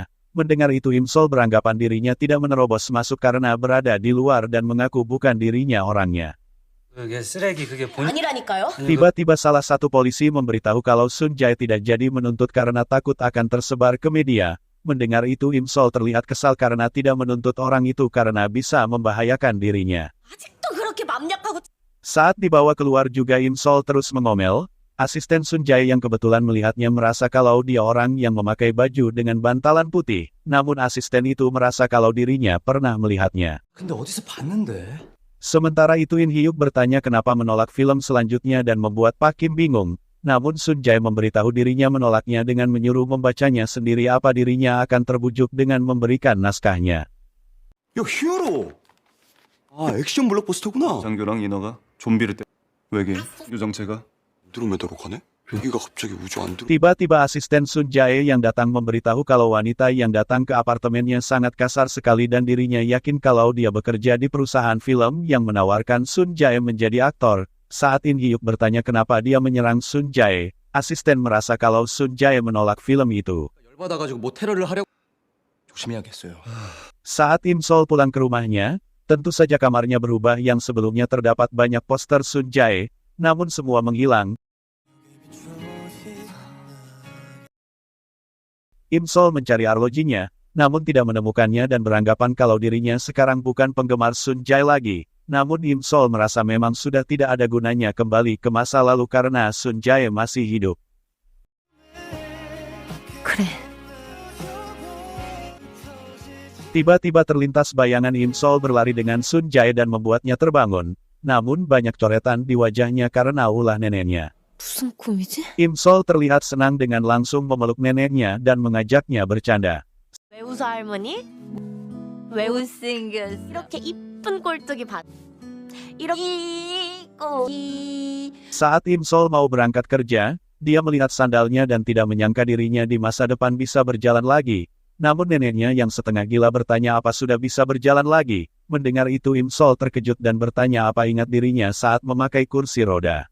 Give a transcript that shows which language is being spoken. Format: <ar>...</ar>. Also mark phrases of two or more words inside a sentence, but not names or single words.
<id>Mendengar itu Im Sol beranggapan dirinya tidak menerobos masuk karena berada di luar dan mengaku bukan dirinya orangnya.</id> <ko>아니라니까요.</ko> <id>Tiba-tiba salah satu polisi memberitahu kalau Sun Jae tidak jadi menuntut karena takut akan tersebar ke media. Mendengar itu Im Sol terlihat kesal karena tidak menuntut orang itu karena bisa membahayakan dirinya.</id> <ko>아직도 그렇게 맘약하고.</ko> <id>Saat dibawa keluar juga Im Sol terus mengomel. Asisten Sun Jae yang kebetulan melihatnya merasa kalau dia orang yang memakai baju dengan bantalan putih. Namun asisten itu merasa kalau dirinya pernah melihatnya.</id> <ko>근데 어디서 봤는데?</ko> <id>Sementara itu In Hyuk bertanya kenapa menolak film selanjutnya dan membuat Pak Kim bingung. Namun Sun Jae memberitahu dirinya menolaknya dengan menyuruh membacanya sendiri apa dirinya akan terbujuk dengan memberikan naskahnya.</id> <ko>야, 히어로! 아, 액션 블록버스터구나. 장교랑 인어가 좀비를 때 외계인 유정체가 안드로메다로 가네? 여기가 갑자기 우주 안드로...</ko> <id>Tiba-tiba asisten Sun Jae yang datang memberitahu kalau wanita yang datang ke apartemennya sangat kasar sekali dan dirinya yakin kalau dia bekerja di perusahaan film yang menawarkan Sun Jae menjadi aktor. Saat In Hyuk bertanya kenapa dia menyerang Sun Jae, asisten merasa kalau Sun Jae menolak film itu.</id> <ko>열받아가지고 뭐 테러를 하려고... 조심해야겠어요.</ko> <id>Saat Im Sol pulang ke rumahnya, tentu saja kamarnya berubah yang sebelumnya terdapat banyak poster Sun Jae, namun semua menghilang. Im Sol mencari arlojinya, namun tidak menemukannya dan beranggapan kalau dirinya sekarang bukan penggemar Sun Jae lagi. Namun Im Sol merasa memang sudah tidak ada gunanya kembali ke masa lalu karena Sun Jae masih hidup.</id> <ko>그래.</ko> <id>Tiba-tiba terlintas bayangan Im Sol berlari dengan Sun Jae dan membuatnya terbangun. Namun banyak coretan di wajahnya karena ulah neneknya.</id> <ko>무슨 꿈이지?</ko> <id>Im Sol terlihat senang dengan langsung memeluk neneknya dan mengajaknya bercanda.</id> <ko>왜 웃어 할머니? 왜 못생겼어? 이렇게 이쁜 꼴뚜기 봤. 이렇게</ko> <id>Saat Im Sol mau berangkat kerja, dia melihat sandalnya dan tidak menyangka dirinya di masa depan bisa berjalan lagi. Namun neneknya yang setengah gila bertanya apa sudah bisa berjalan lagi. Mendengar itu Im Sol terkejut dan bertanya apa ingat dirinya saat memakai kursi roda.</id>